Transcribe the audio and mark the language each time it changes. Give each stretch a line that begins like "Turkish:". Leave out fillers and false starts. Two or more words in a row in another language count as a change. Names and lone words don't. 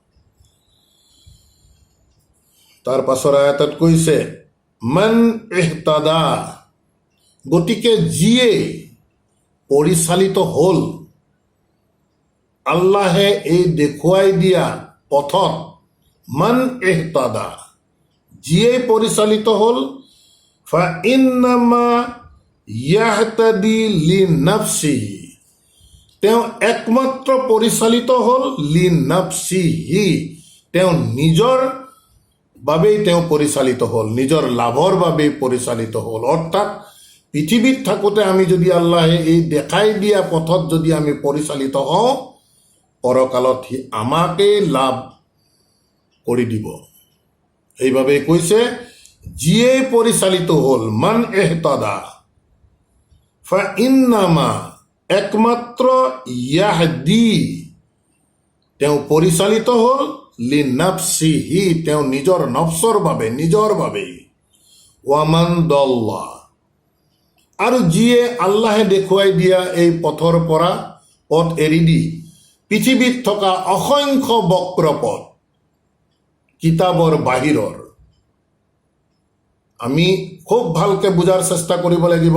Assamese: তাৰ পাছৰ আয়াতত কৈছে
Arabic: من اهتدى,
Assamese: গতিকে যিয়ে পৰিচালিত হ'ল আল্লাহে এই দেখুৱাই দিয়া পথত,
Arabic: من اهتدى,
Assamese: যিয়ে পৰিচালিত হ'ল,
Arabic: فإنما يهتدي لنفسه,
Assamese: তেওঁ একমাত্ৰ পৰিচালিত হ'ল লিনাফসিহি, তেওঁ নিজৰ বাবেই তেওঁ পৰিচালিত হ'ল, নিজৰ লাভৰ বাবেই পৰিচালিত হ'ল। অৰ্থাৎ পৃথিৱীত থাকোঁতে আমি যদি আল্লাহে এই দেখাই দিয়া পথত যদি আমি পৰিচালিত হওঁ, পৰকালত সি আমাকেই লাভ কৰি দিব। সেইবাবে কৈছে যিয়ে পৰিচালিত হ'ল,
Arabic: من اهتدى فإنما,
Assamese: একমাত্ৰ, ইয়াহদি, তেওঁ পৰিচালিত হ'ল, লিনাফসিহি, তেওঁ নিজৰ নফছৰ বাবে, নিজৰ বাবেই,
Arabic: ومن ضل,
Assamese: আৰু যিয়ে আল্লাহে দেখুৱাই দিয়া এই পথৰ পৰা পথ এৰি দি পৃথিৱীত থকা অসংখ্য বক্ৰ পথ, কিতাপৰ বাহিৰৰ, আমি খুব ভালকে বুজাৰ চেষ্টা কৰিব লাগিব।